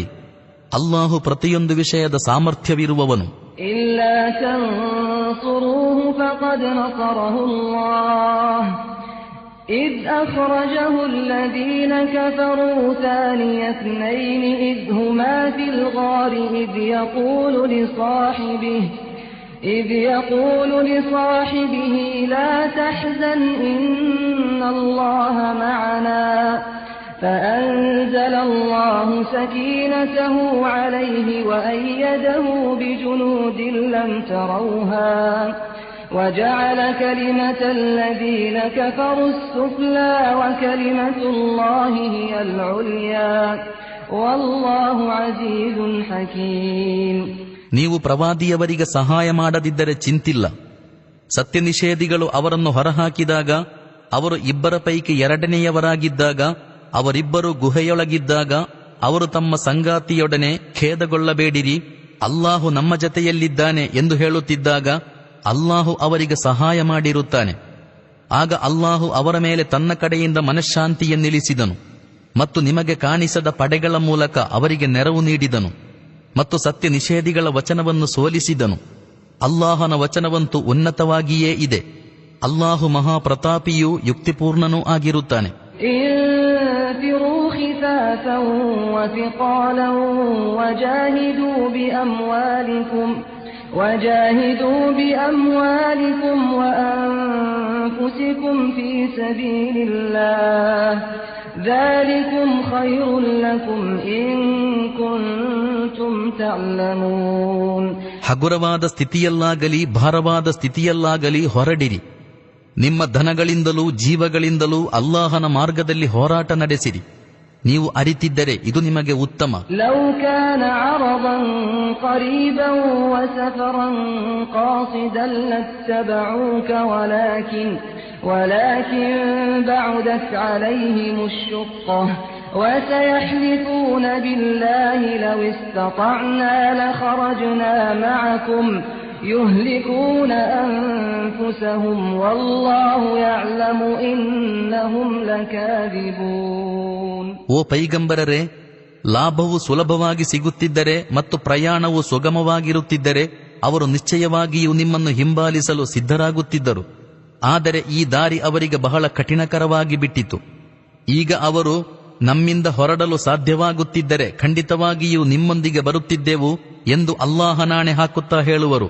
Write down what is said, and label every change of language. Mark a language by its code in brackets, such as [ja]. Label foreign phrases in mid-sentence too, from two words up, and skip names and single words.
[kn] ಅಲ್ಲಾಹು ಪ್ರತಿಯೊಂದು ವಿಷಯದ ಸಾಮರ್ಥ್ಯವಿರುವವನು. [ar] إلا تنصروه فقد نصره الله إذ أخرجه الذين كفروا ثاني اثنين إذ هما في الغار إذ يقول لصاحبه لا تحزن إن الله معنا فأنزل الله سكينته عليه وأيده بجنود لم تروها وجعل كلمة الذين كفروا السفلى وكلمة الله هي العليا والله عزيز حكيم. [kn] ನೀವು ಪ್ರವಾದಿಯವರಿಗೆ ಸಹಾಯ ಮಾಡದಿದ್ದರೆ ಚಿಂತಿಲ್ಲ. ಸತ್ಯ ನಿಷೇಧಿಗಳು ಅವರನ್ನು ಹೊರಹಾಕಿದಾಗ, ಅವರು 2 ಪೈಕಿ 2ನೆಯವರಾಗಿದ್ದಾಗ, ಅವರಿಬ್ಬರು ಗುಹೆಯೊಳಗಿದ್ದಾಗ ಅವರು ತಮ್ಮ ಸಂಗಾತಿಯೊಡನೆ ಖೇದಗೊಳ್ಳಬೇಡಿರಿ, ಅಲ್ಲಾಹು ನಮ್ಮ ಜತೆಯಲ್ಲಿದ್ದಾನೆ ಎಂದು ಹೇಳುತ್ತಿದ್ದಾಗ ಅಲ್ಲಾಹು ಅವರಿಗೆ ಸಹಾಯ ಮಾಡಿರುತ್ತಾನೆ. ಆಗ ಅಲ್ಲಾಹು ಅವರ ಮೇಲೆ ತನ್ನ ಕಡೆಯಿಂದ ಮನಃಶಾಂತಿಯನ್ನಿಳಿಸಿದನು ಮತ್ತು ನಿಮಗೆ ಕಾಣಿಸದ ಪಡೆಗಳ ಮೂಲಕ ಅವರಿಗೆ ನೆರವು ನೀಡಿದನು ಮತ್ತು ಸತ್ಯ ನಿಷೇಧಿಗಳ ವಚನವನ್ನು ಸೋಲಿಸಿದನು. ಅಲ್ಲಾಹನ ವಚನವಂತೂ ಉನ್ನತವಾಗಿಯೇ ಇದೆ. ಅಲ್ಲಾಹು ಮಹಾಪ್ರತಾಪಿಯೂ ಯುಕ್ತಿಪೂರ್ಣನೂ ಆಗಿರುತ್ತಾನೆ. [ar] وجاهدوا بأموالكم وأنفسكم في سبيل الله ذلكم خير لكم إن كنتم تعلمون. [kn] ಹಗುರವಾದ ಸ್ಥಿತಿಯಲ್ಲಾಗಲಿ ಭಾರವಾದ ಸ್ಥಿತಿಯಲ್ಲಾಗಲಿ ಹೊರಡಿರಿ. ನಿಮ್ಮ ಧನಗಳಿಂದಲೂ ಜೀವಗಳಿಂದಲೂ ಅಲ್ಲಾಹನ ಮಾರ್ಗದಲ್ಲಿ ಹೋರಾಟ ನಡೆಸಿರಿ. ನೀವು ಅರಿತಿದ್ದರೆ ಇದು ನಿಮಗೆ ಉತ್ತಮ. [ar] لو كان عرضا قريبا وسفرا قاصدا لاتبعوك ولكن بعدت عليهم الشقة وسيحلفون بالله لو استطعنا لخرجنا معكم يهلكون أنفسهم والله يعلم إنهم لكاذبون. [kn] ಓ ಪೈಗಂಬರರೇ, ಲಾಭವು ಸುಲಭವಾಗಿ ಸಿಗುತ್ತಿದ್ದರೆ ಮತ್ತು ಪ್ರಯಾಣವು ಸುಗಮವಾಗಿರುತ್ತಿದ್ದರೆ ಅವರು ನಿಶ್ಚಯವಾಗಿಯೂ ನಿಮ್ಮನ್ನು ಹಿಂಬಾಲಿಸಲು ಸಿದ್ಧರಾಗುತ್ತಿದ್ದರು. ಆದರೆ ಈ ದಾರಿ ಅವರಿಗೆ ಬಹಳ ಕಠಿಣಕರವಾಗಿ ಬಿಟ್ಟಿತು. ಈಗ ಅವರು ನಮ್ಮಿಂದ ಹೊರಡಲು ಸಾಧ್ಯವಾಗುತ್ತಿದ್ದರೆ ಖಂಡಿತವಾಗಿಯೂ ನಿಮ್ಮೊಂದಿಗೆ ಬರುತ್ತಿದ್ದೆವು ಎಂದು ಅಲ್ಲಾಹನಾಣೆ ಹಾಕುತ್ತಾ ಹೇಳುವರು.